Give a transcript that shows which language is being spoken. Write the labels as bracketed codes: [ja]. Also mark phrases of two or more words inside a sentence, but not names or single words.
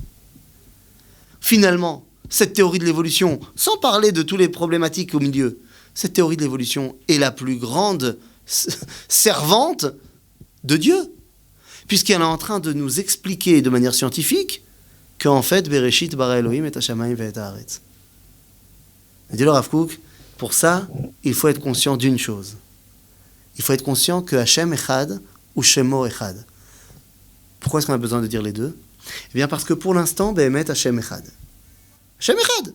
[fr] Finalement, cette théorie de l'évolution, sans parler de toutes les problématiques au milieu, cette théorie de l'évolution est la plus grande servante de Dieu, puisqu'elle est en train de nous expliquer de manière scientifique qu'en fait, [he] בראשית ברא אלהים את השמים ואת הארץ. [fr] Dit le Rav Kook, pour ça, il faut être conscient d'une chose. Il faut être conscient que [he] השם אחד [fr] ou [he] שמו אחד. [fr] Pourquoi est-ce qu'on a besoin de dire les deux ? Eh bien parce que pour l'instant, [he] באמת השם אחד. השם אחד.